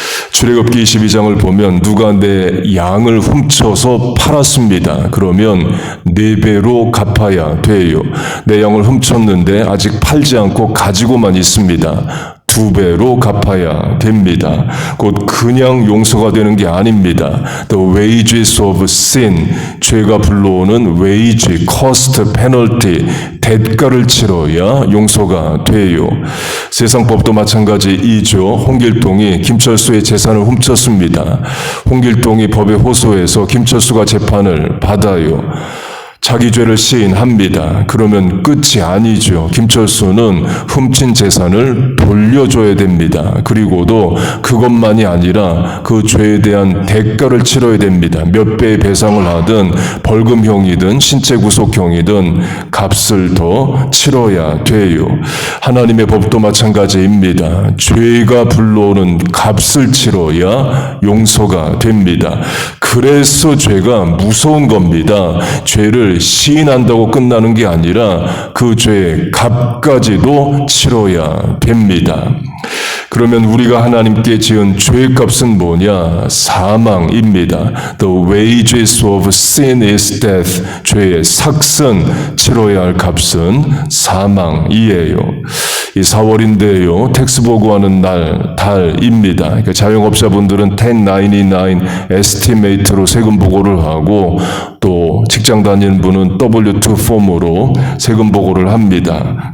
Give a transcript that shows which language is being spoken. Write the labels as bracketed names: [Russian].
[Korean] 출애굽기 22장을 보면 누가 내 양을 훔쳐서 팔았습니다. 그러면 4배로 갚아야 돼요. 내 양을 훔쳤는데 아직 팔지 않고 가지고만 있습니다. 2배로 갚아야 됩니다. 곧 그냥 용서가 되는 게 아닙니다. [English] The wages of sin, [Korean] 죄가 불러오는 [English] wage, cost, penalty, [Korean] 대가를 치러야 용서가 돼요. 세상 법도 마찬가지이죠. 홍길동이 김철수의 재산을 훔쳤습니다. 홍길동이 법에 호소해서 김철수가 재판을 받아요. 자기 죄를 시인합니다. 그러면 끝이 아니죠. 김철수는 훔친 재산을 돌려줘야 됩니다. 그리고도 그것만이 아니라 그 죄에 대한 대가를 치러야 됩니다. 몇 배의 배상을 하든 벌금형이든 신체 구속형이든 값을 더 치러야 돼요. 하나님의 법도 마찬가지입니다. 죄가 불러오는 값을 치러야 용서가 됩니다. 그래서 죄가 무서운 겁니다. 죄를 시인한다고 끝나는 게 아니라 그 죄의 값까지도 치러야 됩니다. 그러면 우리가 하나님께 지은 죄의 값은 뭐냐? 사망입니다. [English] The wages of sin is death. [Korean] 죄의 삭슨, 치러야 할 값은 사망이에요. 이 4월인데요. 텍스 보고하는 달입니다. 그러니까 자영업자분들은 1099 에스티메이트로 세금 보고를 하고, 또 직장 다니는 분은 W2 폼으로 세금 보고를 합니다.